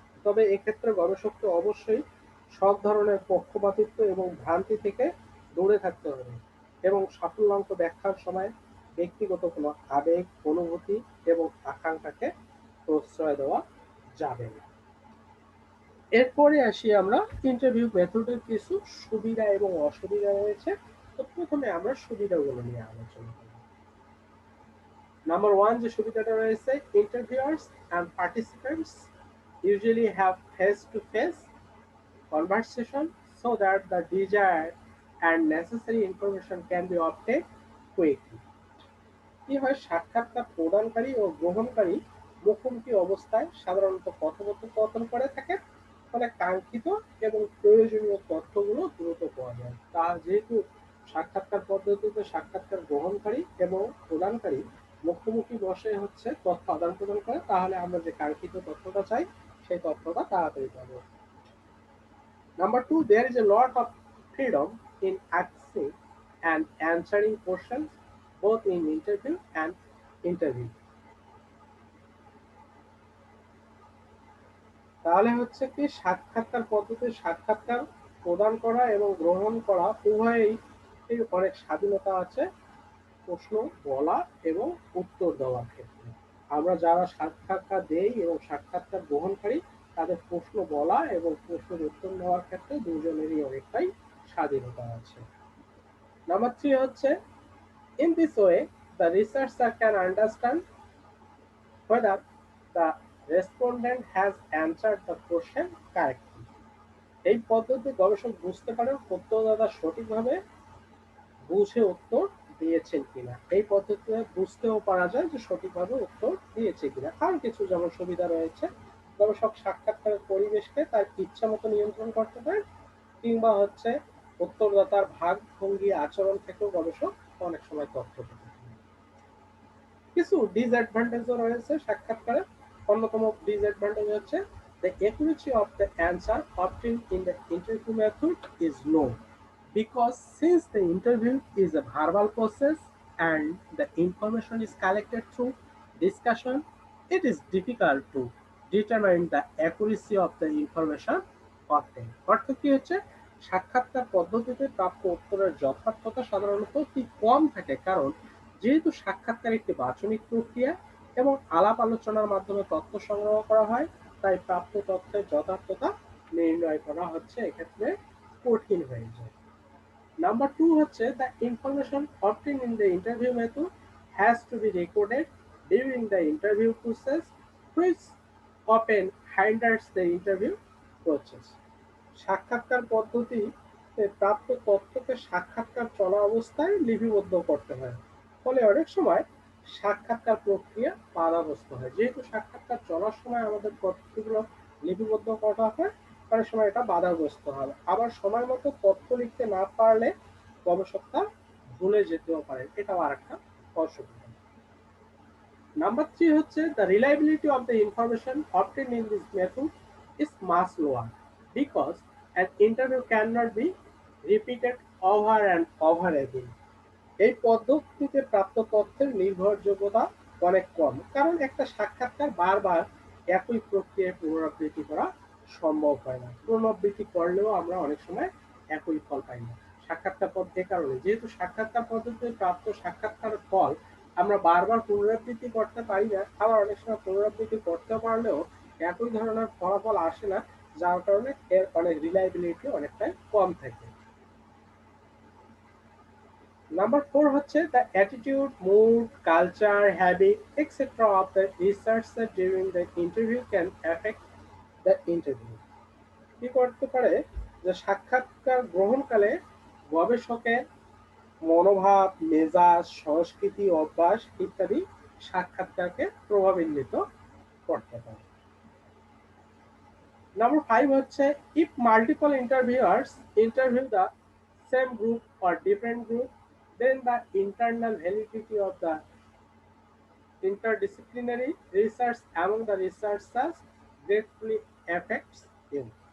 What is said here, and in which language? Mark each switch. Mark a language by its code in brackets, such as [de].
[bn] তবে এক্ষেত্রে গবেষককে অবশ্যই সব ধরনের পক্ষপাতিত্ব এবং ভ্রান্তি থেকে দূরে থাকতে হবে এবং সাফল্যাঙ্ক ব্যাখ্যার সময় ব্যক্তিগত কোনো আবেগ, অনুভূতি এবং আকাঙ্ক্ষাকে প্রশ্রয় দেওয়া যাবে না। এরপরে আসি আমরা ইন্টারভিউ মেথডের কিছু সুবিধা এবং অসুবিধা রয়েছে। তো প্রথমে আমরা সুবিধাগুলো নিয়ে আলোচনা করব। নাম্বার 1 যে সুবিধাটা রয়েছে, ইন্টারভিউয়ার্স and participants [en] usually have face-to-face conversation so that the desired and necessary information can be obtained quickly. [bn] কি হয়, সাক্ষাৎকার প্রদানকারী ও গ্রহণকারী মুখোমুখি অবস্থায় সাধারণত কথোপকথন করে থাকেন, ফলে কাঙ্ক্ষিত এবং প্রয়োজনীয় তথ্যগুলো দ্রুত পাওয়া যায়। তা যেহেতু সাক্ষাৎকার পদ্ধতিতে সাক্ষাৎকার গ্রহণকারী এবং প্রদানকারী মুখোমুখি বসে হচ্ছে তথ্য আদান প্রদান করে, তাহলে আমরা যে কাঙ্ক্ষিত তথ্যটা চাই সেই তথ্যটা তাড়াতাড়ি পাবো। [en] Number two, there is a lot of freedom in accessing and answering questions both in interview and interview. [bn] তাহলে হচ্ছে কি, সাক্ষাৎকার পদ্ধতির সাক্ষাৎকার প্রদান করা এবং গ্রহণ করা উভয়েই অনেক স্বাধীনতা আছে প্রশ্ন বলা এবং উত্তর দেওয়ার ক্ষেত্রে। আমরা যারা সাক্ষাৎকার দেই এবং সাক্ষাৎকার গ্রহণকারী, তাদের প্রশ্ন বলা এবং প্রশ্নের উত্তর নেওয়ার ক্ষেত্রে দুজনেরই অনেকটাই স্বাধীনতা আছে। নাম্বার 3 হচ্ছে, [en] in this way the researcher can understand whether the respondent has answered the question correctly. [bn] এই পদ্ধতিতে গবেষক বুঝতে পারেন উত্তরদাতা সঠিকভাবে বুঝে উত্তর দিয়েছেন কিনা। এই পদ্ধতিতে বুঝতেও পারা যায় যে সঠিকভাবে উত্তর দিয়েছে কিনা। আর কিছু যেমন সুবিধা রয়েছে, গবেষক সাক্ষাৎকারের পরিবেশকে তার ইচ্ছা মতো নিয়ন্ত্রণ করতে পারেন, কিংবা হচ্ছে উত্তরদাতার ভাগ ভঙ্গি আচরণ থেকেও গবেষক অনেক সময় তথ্য পেতে পারেন। কিছু ডিসঅ্যাডভান্টেজও রয়েছে সাক্ষাৎকারের। অন্যতম ডিসঅ্যাডভান্টেজ হচ্ছে, [en] the accuracy of the answer obtained in the interview method is low because since the interview is a verbal process and the information is collected through discussion, it is difficult to determine the accuracy of the information obtained. [bn] অর্থ কি হচ্ছে, সাক্ষাৎকার পদ্ধতিতে প্রাপ্ত উত্তরের যথার্থতা সাধারণত অতি কম থাকে, কারণ যেহেতু সাক্ষাৎকার একটি বাচনিক প্রক্রিয়া এবং আলাপ আলোচনার মাধ্যমে তথ্য সংগ্রহ করা হয়, তাই প্রাপ্ত তথ্যের যথার্থতা নির্ণয় করা হচ্ছে এক্ষেত্রে কঠিন হয়ে যায়। নাম্বার 2 হচ্ছে, [en] the information obtained in the interview method has to be recorded during the interview process, which often hinders the interview process. [bn] সাক্ষাৎকার পদ্ধতিতে প্রাপ্ত তথ্যকে সাক্ষাৎকার চলা অবস্থায় লিপিবদ্ধ করতে হয়, ফলে অনেক সময় সাক্ষাৎকার প্রক্রিয়া বাধাগ্রস্ত হয়। যেহেতু সাক্ষাৎকার চলার সময় আমাদের তথ্যগুলো লিপিবদ্ধ করা হয়, অনেক সময় এটা বাধাগ্রস্ত হয়। আবার সময় মতো তথ্য লিখতে না পারলে গবেষক তা ভুলে যেতেও পারে, এটাও আর একটা অসুবিধা। নাম্বার 3 হচ্ছে, [en] the reliability of the information obtained in this method is much lower because an interview cannot be repeated over and over again. [bn] এই পদ্ধতিতে প্রাপ্ত তথ্যের নির্ভরযোগ্যতা অনেক কম, কারণ একটা সাক্ষাৎকার বারবার একই প্রক্রিয়ায় পুনরাবৃত্তি করা সম্ভব হয় না। পুনরাবৃত্তি করলেও আমরা অনেক সময় একই ফল পাই না। সাক্ষাৎকার পদ্ধতির কারণে, যেহেতু সাক্ষাৎকার পদ্ধতিতে প্রাপ্ত সাক্ষাৎকারের ফল আমরা বারবার পুনরাবৃত্তি করতে পারি না, আবার অনেক সময় পুনরাবৃত্তি করতে পারলেও একই ধরনের ফলাফল আসে না, যার কারণে এর অনেক রিলায়েবিলিটি অনেকটাই কম থাকে। নাম্বার 4 হচ্ছে, [en] the attitude, mood, culture, habit, etc. of the researcher during the interview can affect the interview. [bn] কি করতে পারে, যে সাক্ষাৎকার গ্রহণকালে গবেষকের মনোভাব, মেজাজ, সংস্কৃতি, অভ্যাস ইত্যাদি সাক্ষাৎকারকে প্রভাবান্বিত করতে পারে। নাম্বার 5 হচ্ছে, [en] if multiple interviewers interview the same group or different group, then the internal validity of the interdisciplinary research among the researchers greatly affects them.